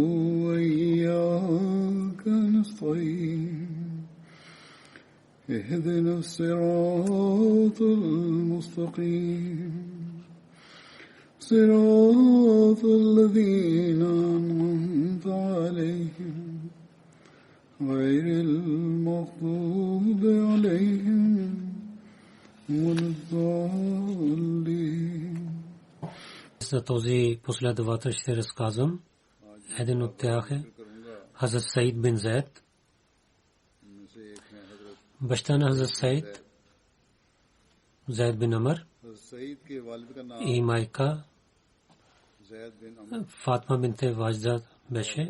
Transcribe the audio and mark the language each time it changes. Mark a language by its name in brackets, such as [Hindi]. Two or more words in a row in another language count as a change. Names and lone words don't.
[Arabic] وإياك نستعين اهدنا الصراط المستقيم صراط الذين أنعمت عليهم غير المغضوب عليهم ولا الضالين. [Bulgarian] За този последовател ще разказвам. Един от тях е Хазрат Саид бин Зайд. Баща на Хазрат Саид, Зайд бин Амр, и майка Фатма бинте Важда беше.